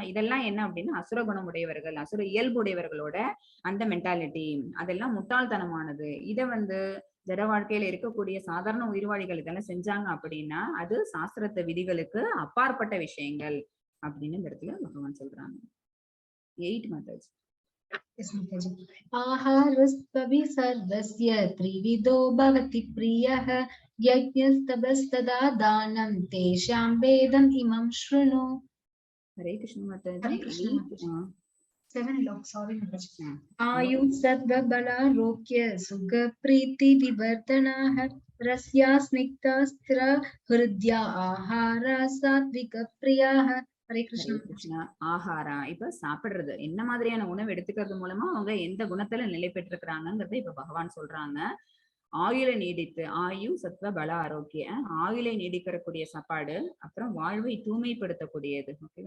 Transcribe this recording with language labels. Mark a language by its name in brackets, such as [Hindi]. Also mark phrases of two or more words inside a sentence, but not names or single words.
[Tamil] இதெல்லாம் என்ன அப்படின்னா அசுர குணம் உடையவர்கள், அசுர இயல்பு உடையவர்களோட அந்த மென்டாலிட்டி, அதெல்லாம் முட்டாள்தனமானது. இதை வந்து ஜட வாழ்க்கையில இருக்கக்கூடிய சாதாரண உயிர்வாழிகள் இதெல்லாம் செஞ்சாங்க அப்படின்னா அது சாஸ்திரத்த விதிகளுக்கு அப்பாற்பட்ட விஷயங்கள் அப்படின்னு இந்த இடத்துல பகவான் சொல்றாங்க. [English] 8 மெத்தட்ஸ். [Sanskrit] आहारस्त्वभि सर्वस्य त्रिविधो भवति प्रियः यज्ञस्तपस्तदा दानं तेषां वेदम् इमं शृणु. [Hindi] हरे कृष्ण माताजी. हरे कृष्ण माताजी. 7 लोग सॉरी माताजी. [Sanskrit] आयु सत्व बलारोग्य सुख प्रीति विवर्धनाः रस्या स्निग्धा स्थिर हृदया आहारा सात्विक प्रियाः. हरे [Tamil] கிருஷ்ணா. ஆஹாரா இப்ப சாப்பிடுறது என்ன மாதிரியான உணவு எடுத்துக்கிறது மூலமா அவங்க எந்த குணத்துல நிலை பெற்றிருக்கிறாங்கிறத இப்ப பகவான் சொல்றாங்க. ஆயுளை நீடித்து, [Sanskrit] आयु सत्व बल आरोग्य, [Tamil] ஆயுளை நீடிக்கக்கூடிய சாப்பாடு, அப்புறம் வாழ்வை தூய்மைப்படுத்தக்கூடியது. ஓகேவா?